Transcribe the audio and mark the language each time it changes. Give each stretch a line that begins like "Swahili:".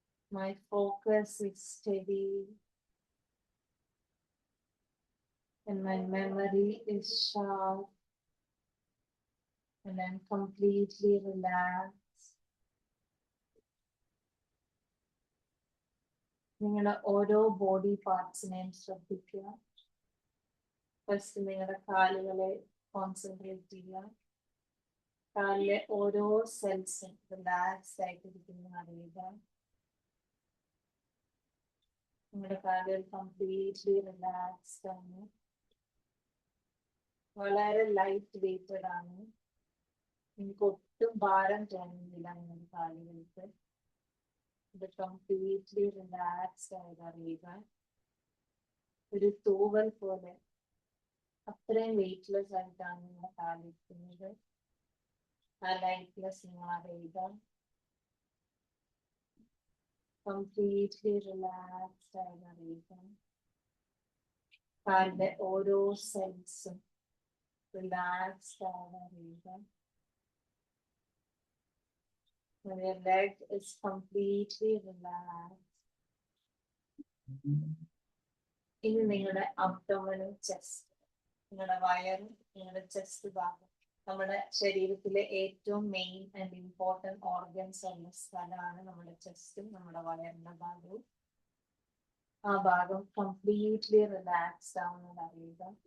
English: My focus is steady. And my memory is sharp. And I'm completely relaxed.
Malayalam: നിങ്ങളുടെ ഓരോ body പാർട്സിനെയും ശ്രദ്ധിക്കുക. First നിങ്ങളുടെ കാലുകളെ concentrate ചെയ്യുക. കാലിലെ ഓരോ സെൽസും റിലാക്സ്ഡ് ആയിട്ടിരിക്കുന്ന അറിയുക. നിങ്ങളുടെ കാലുകൾ കംപ്ലീറ്റ്ലി റിലാക്സ്ഡ് ആണ്. വളരെ ലൈറ്റ് വെയ്റ്റഡ് ആണ്. എനിക്ക് ഒട്ടും ഭാരം തോന്നുന്നില്ല നിങ്ങളുടെ കാലുകൾക്ക്. ഇത് കംപ്ലീറ്റ്ലി റിലാക്സ്ഡ് ആയത് അറിയുക. ഒരു തൂവൽ പോലെ അത്രയും വെയ്റ്റ്ലെസ് ആയിട്ടാണ് നിങ്ങളുടെ കാലിരിക്കുന്നത്. ആ ലൈറ്റ്ലെസ് നിങ്ങൾ അറിയുക. കംപ്ലീറ്റ്ലി റിലാക്സ്ഡ് ആയത് അറിയുക. കാലിന്റെ ഓരോ സെൽസും റിലാക്സ്ഡ് ആയത് അറിയുക.
English: Your leg is completely relaxed.
Malayalam: ഇനി നിങ്ങളുടെ അബ്ഡോമിനൽ ചെസ്റ്റ്, നിങ്ങളുടെ വയറും നിങ്ങളുടെ ചെസ്റ്റ് ഭാഗം, നമ്മുടെ ശരീരത്തിലെ ഏറ്റവും മെയിൻ ആൻഡ് ഇമ്പോർട്ടൻറ്റ് ഓർഗൻസ് ഉള്ള സ്ഥലമാണ് നമ്മുടെ ചെസ്റ്റും നമ്മുടെ വയറിന്റെ ഭാഗവും. ആ ഭാഗം കംപ്ലീറ്റ്ലി റിലാക്സ്ഡ് ആവുന്നത് അറിയുക.